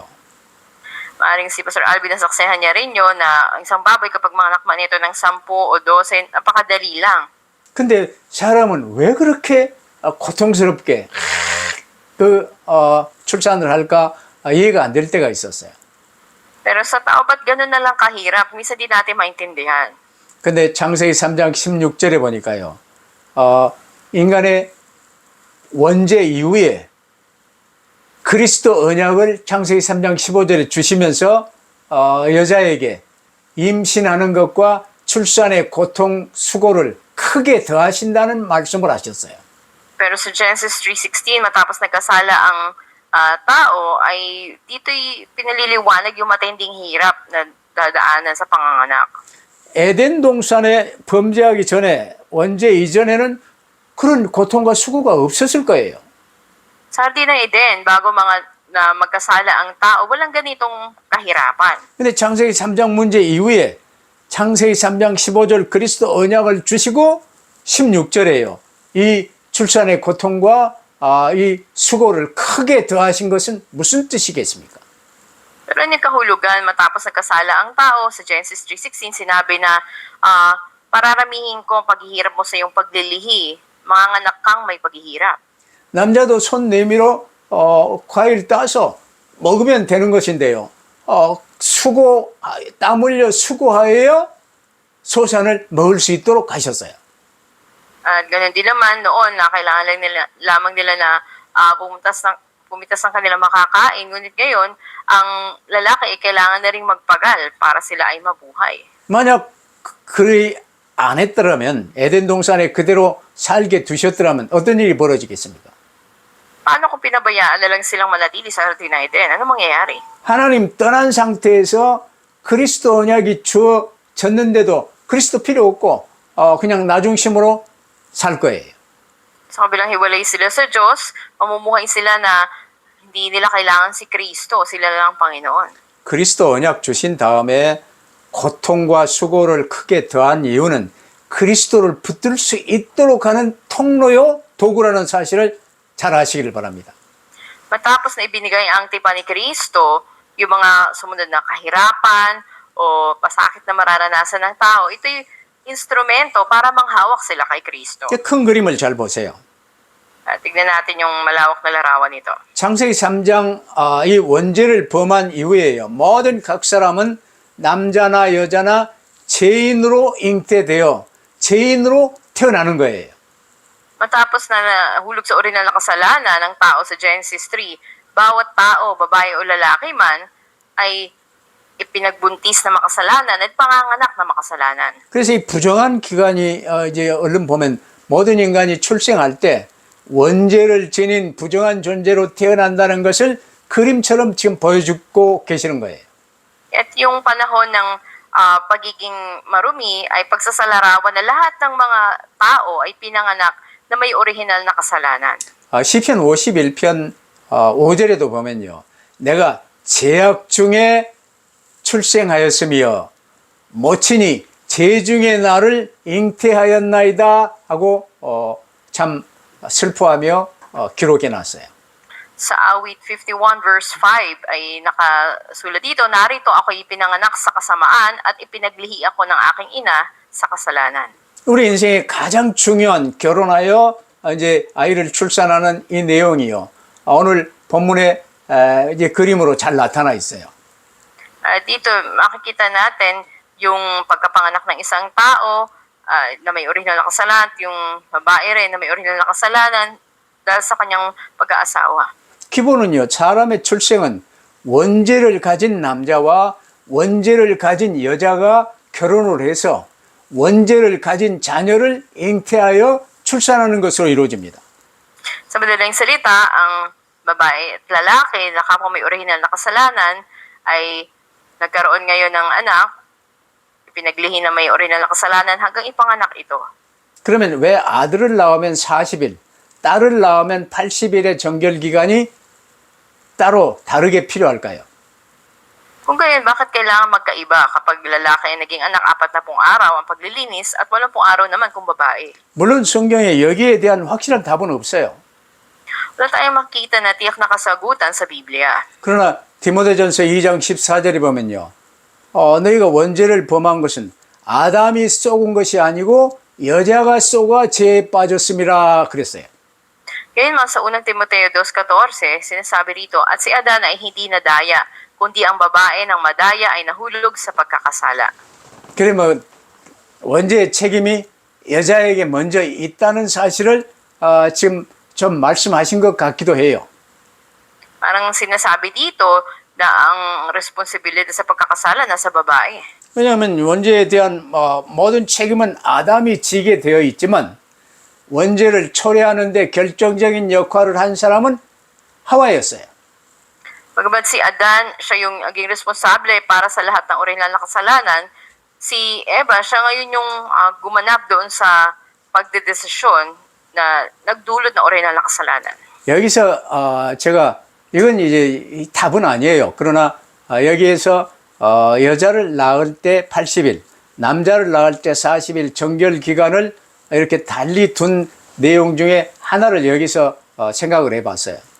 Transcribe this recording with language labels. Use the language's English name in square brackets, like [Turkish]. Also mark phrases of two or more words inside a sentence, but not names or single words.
[Filipino] Maaring si Pastor Alvin nasaksihan niya rin yun na ang isang baboy kapag mga anak man ito ng 10 o 12, napakadali lang. [Korean] 근데 사람은 왜 그렇게 고통스럽게 출산을 할까 이해가 안 될 때가 있었어요. [Filipino] Pero sa tao, ba't ganun na lang kahirap? Minsan di natin maintindihan. [Korean] 근데 창세기 3장 16절에 보니까요, 인간의 원죄 이후에 그리스도 언약을 창세기 3장 15절에 주시면서 여자에게 임신하는 것과 출산의 고통, 수고를 크게 더하신다는 말씀을 하셨어요. [Filipino] Pero sa Genesis 3:16, matapos nagkasala ang tao, ay dito'y pinaliliwanag yung matinding hirap na dadaanan sa panganganak. [Korean] 에덴 동산에 범죄하기 전에, 원죄 이전에는 그런 고통과 수고가 없었을 거예요. [Filipino] Sa Hardin ng Eden, bago na magkasala ang tao, walang ganitong kahirapan. [Korean] 근데 창세기 3장 문제 이후에 창세기 3장 15절 그리스도 언약을 주시고 16절에요, 이 출산의 고통과 이 수고를 크게 더하신 것은 무슨 뜻이겠습니까? [Filipino] Pero yung kahulugan, matapos nagkasala ang tao, sa Genesis 3:16, sinabi na pararamihin ko ang paghihirap mo sa iyong paglilihi. Manganganak kang may paghihirap. [Korean] 남자도 손 내밀어 과일 따서 먹으면 되는 것인데요, 땀 흘려 수고하여 소산을 먹을 수 있도록 하셨어요. [Filipino] At ganun din naman noon na kailangan lamang nila na pumitas ng kanilang makakain. Ngunit ngayon, ang lalaki ay kailangan na rin magpagal para sila ay mabuhay. [Korean] 만약 그리 안 했더라면, 에덴 동산에 그대로 살게 두셨더라면 어떤 일이 벌어지겠습니까? [Filipino] Paano kung pinabayaan na lang silang manatili sa Hardin ng Eden? Ano mangyayari? [Korean] 하나님 떠난 상태에서 그리스도 언약이 주어졌는데도 그리스도 필요 없고 그냥 나 중심으로 살 거예요. [Filipino] Sa kabilang hiwalay sila sa Diyos, mamumuhay sila na hindi nila kailangan si Kristo, sila lang ang Panginoon. [Korean] 그리스도 언약 주신 다음에 고통과 수고를 크게 더한 이유는 그리스도를 붙들 수 있도록 하는 통로요, 도구라는 사실을 잘 아시기를 바랍니다. [Filipino] Matapos na ibinigay ang tipan ni Kristo, yung mga sumunod na kahirapan o pasakit na mararanasan ng tao, ito'y instrumento para manghawak sila kay Kristo. [Korean] 큰 그림을 잘 보세요. [Filipino] Tignan natin yung malawak na larawan nito. [Korean] 창세기 3장 이 원죄를 범한 이후에요, 모든 각 사람은 남자나 여자나 죄인으로 잉태되어 죄인으로 태어나는 거예요. [Filipino] Matapos na nahulog sa orinal na kasalanan ng tao sa Genesis 3, bawat tao, babae o lalaki man, ay ipinagbuntis na makasalanan at panganganak na makasalanan. [Korean] 그래서 이 부정한 기간이 이제 얼른 보면 모든 인간이 출생할 때 원죄를 지닌 부정한 존재로 태어난다는 것을 그림처럼 지금 보여주고 계시는 거예요. [Filipino] At yung panahon ng pagiging marumi ay pagsasalarawan na lahat ng mga tao ay pinanganak na may orihinal na kasalanan. [Korean] 시편 51편 5절에도 보면요. 내가 제약 중에 출생하였으며 모친이 재중에 나를 잉태하였나이다 하고 참 슬퍼하며 기록해 놨어요. [Filipino] Sa awit 51 verse 5 ay nakasulat dito, narito ako'y ipinanganak sa kasamaan at ipinaglihi ako ng aking ina sa kasalanan. [Korean] 우리 인생의 가장 중요한 결혼하여 이제 아이를 출산하는 이 내용이요. 오늘 본문에 이제 그림으로 잘 나타나 있어요. [Filipino] Dito makikita natin yung pagkapanganak ng isang tao na may orihinal na kasalanan, yung babae rin na may orihinal na kasalanan dahil sa kanyang pag-aasawa. [Korean] 기본은요, 사람의 출생은 원죄를 가진 남자와 원죄를 가진 여자가 결혼을 해서 원죄를 가진 자녀를 잉태하여 출산하는 것으로 이루어집니다. [Filipino] Sa madaling salita, ang babae at lalaki na kapwa may orihinal na kasalanan ay nagkaroon ngayon ng anak, ipinaglihi na may orihinal na kasalanan hanggang ipanganak ito. [Korean] 그러면 왜 아들을 낳으면 40일, 딸을 낳으면 80일의 정결기간이 따로 다르게 필요할까요? [Filipino] Kung gayon, bakit kailangan magkaiba kapag lalaki ay naging anak 40 araw ang paglilinis at 80 araw naman kung babae? [Korean] 물론 성경에 여기에 대한 확실한 답은 없어요. [Filipino] Wala tayong makita na tiyak na kasagutan sa Biblia. [Korean] 그러나 디모데전서 2장 14절에 보면요. 너희가 원죄를 범한 것은 아담이 쏘은 것이 아니고 여자가 쏘아 죄에 빠졌음이라 그랬어요. [Filipino] Gayunman sa unang Timoteo 2:14, sinasabi rito, at si Adan ay hindi nadaya, kundi ang babae ng madaya ay nahulog sa pagkakasala. [Korean] 그러면 원죄의 책임이 여자에게 먼저 있다는 사실을 지금 좀 말씀하신 것 같기도 해요. [Filipino] Parang sinasabi dito na ang responsibilidad sa pagkakasala nasa babae. [Korean] 왜냐하면 원죄에 대한 모든 책임은 아담이 지게 되어 있지만 원죄를 초래하는 데 결정적인 역할을 한 사람은 하와였어요. [Filipino] Bagamat si Adan, siya yung naging responsable para sa lahat ng orihinal na kasalanan, si Eva, siya ngayon yung gumanap doon sa pagdedesisyon na nagdulot ng orihinal na kasalanan. [Korean] 여기서 제가 이건 이제 답은 아니에요. 그러나 여기에서 여자를 낳을 때 80일, 남자를 낳을 때 40일 정결 기간을 이렇게 달리 둔 내용 중에 하나를 여기서 생각을 해봤어요.